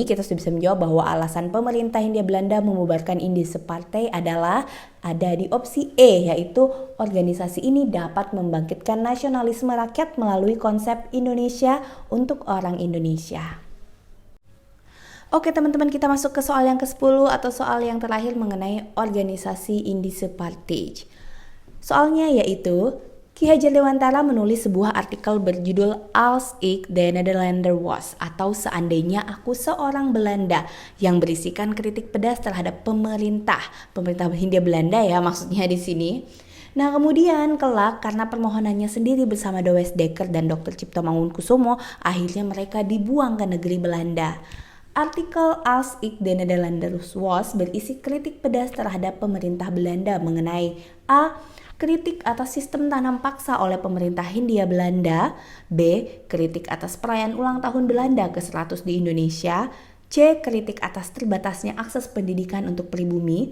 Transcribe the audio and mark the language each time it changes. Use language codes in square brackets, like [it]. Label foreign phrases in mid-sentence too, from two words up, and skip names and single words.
[id] Kita sudah bisa menjawab bahwa alasan pemerintah Hindia Belanda membubarkan indise partai adalah ada di opsi E, yaitu organisasi ini dapat membangkitkan nasionalisme rakyat melalui konsep Indonesia untuk orang Indonesia. Oke teman-teman, kita masuk ke soal yang ke-10 atau soal yang terakhir mengenai organisasi indise partai. Soalnya yaitu Ki Hajar Dewantara menulis sebuah artikel berjudul Als ik de Nederlander was, atau seandainya aku seorang Belanda, yang berisikan kritik pedas terhadap pemerintah Hindia Belanda ya maksudnya di sini. Nah, kemudian kelak karena permohonannya sendiri bersama De Westdekker dan Dr. Cipto Mangunkusumo, akhirnya mereka dibuang ke negeri Belanda. Artikel Als ik de Nederlanders was berisi kritik pedas terhadap pemerintah Belanda mengenai A. Kritik atas sistem tanam paksa oleh pemerintah Hindia Belanda. B. Kritik atas perayaan ulang tahun Belanda ke-100 di Indonesia. C. Kritik atas terbatasnya akses pendidikan untuk pribumi.